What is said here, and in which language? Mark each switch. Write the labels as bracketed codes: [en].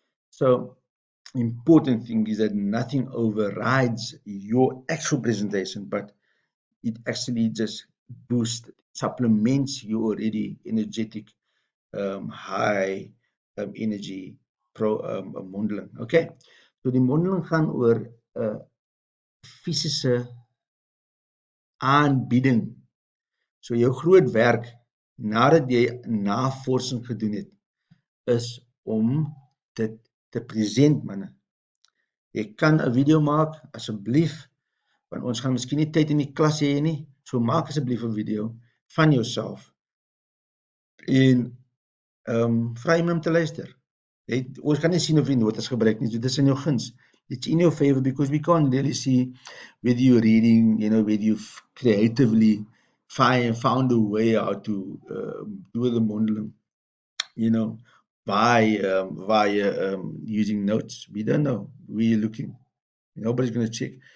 [en] So, important thing is that nothing overrides your actual presentation, but it actually just boosts, supplements your already energetic, high energy mondeling. [af] Okay, so die mondeling gaan oor fisiese aanbieding. So jou groot werk nadat jy navorsing gedoen het, is om dit te present, manne. Jy kan 'n video maak, asseblief, want ons gaan miskien nie tyd in die klas hê nie, so maak asseblief 'n video van jouself en vra iemand om te luister. Ons kan nie sien of jy notas gebruik nie, so dit is in jou guns. [en] It's in your favor because we can't really see whether you're reading, whether you've creatively found a way how to do the mondeling, you know, via using notes. We don't know. We're looking. Nobody's going to check.